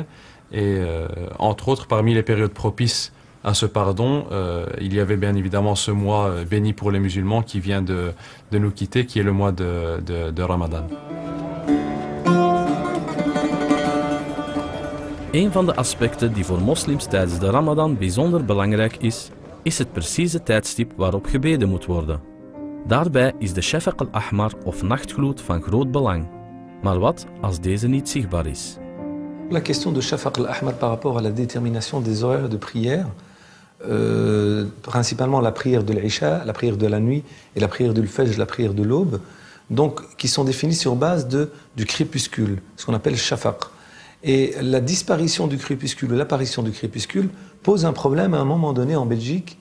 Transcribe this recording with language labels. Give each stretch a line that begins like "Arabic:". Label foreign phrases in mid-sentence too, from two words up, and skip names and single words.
French: Et entre autres, parmi les périodes propices à ce pardon, il y avait bien évidemment ce mois béni pour les musulmans qui vient de nous quitter, qui est le mois de Ramadan.
Dutch: Een van de aspecten die voor moslims tijdens de Ramadan bijzonder belangrijk is het precieze tijdstip waarop gebeden moet worden. Daarbij is de
Arabic: الشفق الأحمر
Dutch: of nachtgloed van groot belang. Maar wat als deze niet zichtbaar is?
French: La question de
Arabic: الشفق الأحمر
French: par rapport à la détermination des horaires de prière, principalement la prière de l'Isha, la prière de la nuit et la prière de l'Fajr, la prière de l'aube, donc qui sont définies sur base du crépuscule, ce qu'on appelle Shafaq. Et la disparition du crépuscule, l'apparition du crépuscule pose un problème à un moment donné en Belgique.